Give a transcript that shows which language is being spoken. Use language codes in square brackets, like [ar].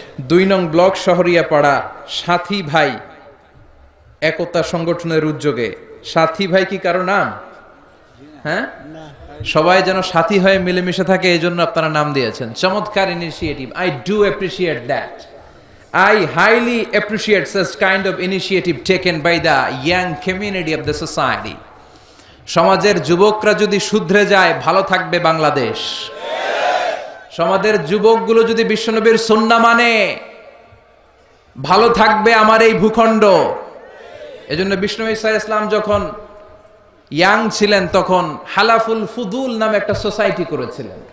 [bn] 2 নং ব্লক শহরিয়া পাড়া সাথী ভাই একতা সংগঠনের উদ্যোগে। সাথী ভাই কি কারো নাম? হ্যাঁ, সবাই যেন সাথী হয়ে মিলেমিশে থাকে, এই জন্য আপনারা নাম দিয়েছেন। চমৎকার [en] Initiative, I do appreciate that. I highly appreciate such kind of initiative taken by the young community of the society. [bn] সমাজের যুবকরা যদি শুধরে যায়, ভালো থাকবে বাংলাদেশ। সমাজের যুবকগুলো যদি বিশ্বনবীর সুন্নাহ মানে, ভালো থাকবে আমার এই ভূখণ্ড। এজন্য বিশ্বনবী সাল্লাল্লাহু আলাইহি ওয়াসাল্লাম যখন ইয়াং ছিলেন তখন হালাফুল ফুদুল নামে একটা সোসাইটি করেছিলেন।